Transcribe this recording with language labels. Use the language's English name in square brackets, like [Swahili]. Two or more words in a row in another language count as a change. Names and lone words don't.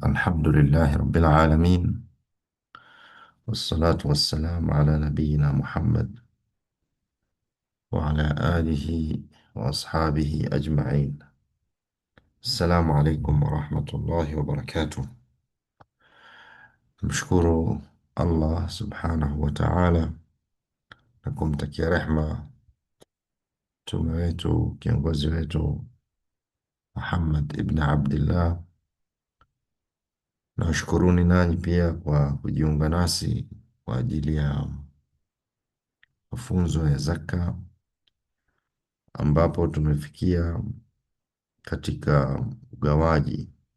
[Arabic] الحمد لله رب العالمين، والصلاة والسلام على نبينا محمد وعلى آله وأصحابه أجمعين. السلام عليكم ورحمة الله وبركاته. نشكر الله سبحانه وتعالى [Swahili] na kumtakia rehma mtume wetu, kiongozi wetu Muhammad ibn Abdillah. Na washukuruni nanyi pia kwa kujiunga nasi kwa ajili ya mafunzo ya zaka, ambapo tumefikia katika ugawaji.